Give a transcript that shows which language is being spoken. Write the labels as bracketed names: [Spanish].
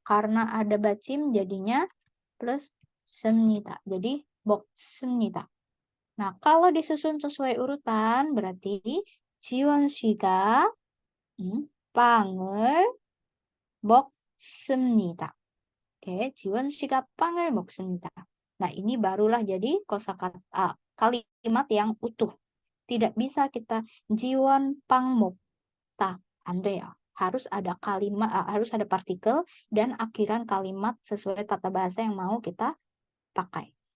[Indonesian] Karena ada bacim jadinya plus semnita. Jadi 먹습니다. Nah, kalau disusun sesuai urutan berarti [Korean] 지원 씨가 빵을 먹습니다. Oke, 지원 씨가 빵을 먹습니다. [Indonesian] Nah, ini barulah jadi kosakata kalimat yang utuh. Tidak bisa kita 지원 빵 먹다. [Korean] 안 돼요. [Indonesian] Harus ada kalimat, harus ada partikel dan akhiran kalimat sesuai tata bahasa yang mau kita pakai.